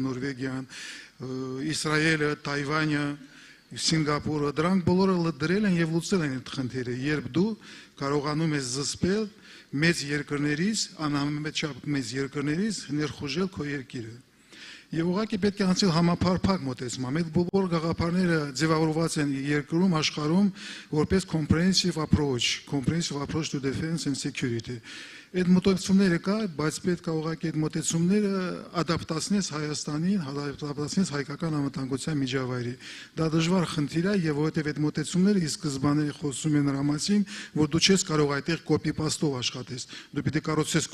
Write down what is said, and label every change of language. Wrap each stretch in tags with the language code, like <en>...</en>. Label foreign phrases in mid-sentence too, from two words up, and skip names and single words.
<hy>Նորվեգիան, Իսրայելը, Թայվանը, Սինգապուրը, դրանք բոլորը դրել են եւ լուծել են այդ խնդիրը, երբ դու կարողանում ես զսպել մեծ երկրներից, անհամեմետ մեծ երկրներից ներխուժել քո երկիրը։ Եվ ուղղակի պետք է անցնել համապարփակ մոտեցում։ Այդ բոլոր գաղափարները ձևավորված են երկրում, աշխարհում որպես</hy> <en>comprehensive approach to defense and security։</en> <hy>Այդ մոտեցումները կա, բայց պետք է ուղղակի այդ մոտեցումները ադապտացնես Հայաստանին, ադապտացնես հայկական անվտանգության միջավայրի։ Դա դժվար խնդիր է, եւ որովհետեւ այդ մոտեցումները ի սկզբանե խոսում են նրա մասին, որ դու չես կարող այդտեղ կոպի-պաստով աշխատես։ Դու պիտի կառուցես</hy>